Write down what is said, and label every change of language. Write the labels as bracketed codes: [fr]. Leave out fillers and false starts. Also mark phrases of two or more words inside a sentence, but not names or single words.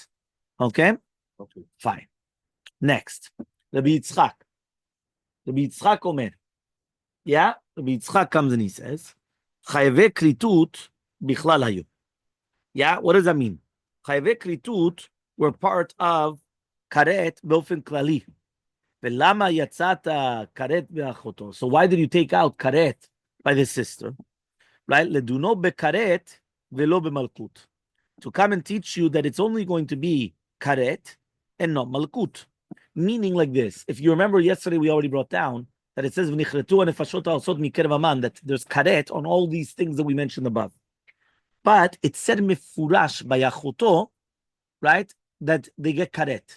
[en] Okay? Okay. Fine. Next. Rabbi Yitzchak. Rabbi Yitzchak Omer. Yeah? Rabbi Yitzchak comes and he says, [he] חייבי כריתות בכלל היו. [en] Yeah, what does that mean? [he] חייבי כריתות [en] were part of [he] כרת באופן כללי. ולמה יצאת כרת באחותו. [en] So why did you take out karet by the sister? Right? [he] לדונו בכרת ולא במלקות. [en] To come and teach you that it's only going to be karet and not malkut. Meaning like this. If you remember yesterday, we already brought down that it says that there's karet on all these things that we mentioned above. But it said mefurash by achoto, right, that they get karet.